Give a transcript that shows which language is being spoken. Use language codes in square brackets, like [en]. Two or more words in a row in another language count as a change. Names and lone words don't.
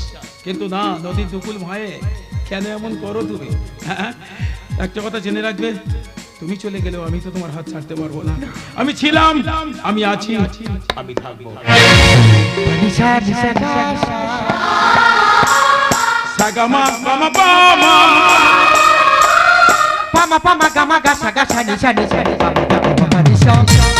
[bn] কিন্তু না, নদীর দুকুল ভয়ে কেন এমন করো তুমি? হ্যাঁ, একটা কথা জেনে রাখবে, তুমি চলে গেলেও আমি তো তোমার হাত ছাড়তে পারবো না। আমি ছিলাম, আমি আছি, আমি থাকবো। সাগামা গামা পামা, পামা পামা গামা গাসা গাসা নিশা নিশা পামা পামা নিশা।